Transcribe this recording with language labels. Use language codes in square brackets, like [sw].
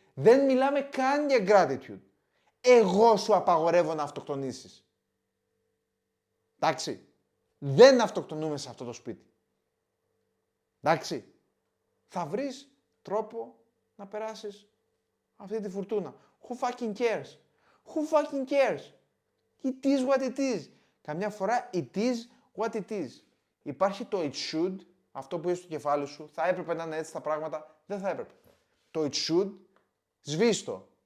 [el] Δεν μιλάμε καν για gratitude. Εγώ σου απαγορεύω να αυτοκτονήσεις. Εντάξει. Δεν αυτοκτονούμε σε αυτό το σπίτι. Εντάξει. Θα βρεις τρόπο να περάσεις αυτή τη φουρτούνα. [en] Who fucking cares? Who fucking cares? It is what it is. [el] Καμιά φορά [en] it is what it is. [el] Υπάρχει το it should, αυτό που είσαι στο κεφάλι σου, θα έπρεπε να είναι έτσι τα πράγματα, δεν θα έπρεπε. Το it should, σβήστο.